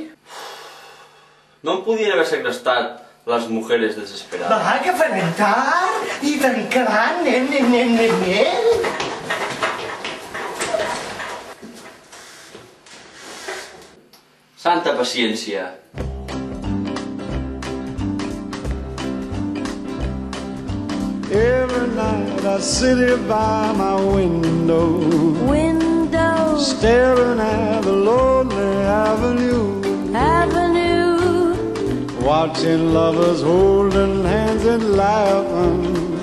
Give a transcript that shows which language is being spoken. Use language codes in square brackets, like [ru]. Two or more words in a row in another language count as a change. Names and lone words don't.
[ca] No em podien haver segrestat les mujeres desesperades. Va, que farem tard i tancaran, nen. Santa paciència. [en] Every night I sit here by my window, staring at the lonely avenue, watching lovers holding hands and laughing,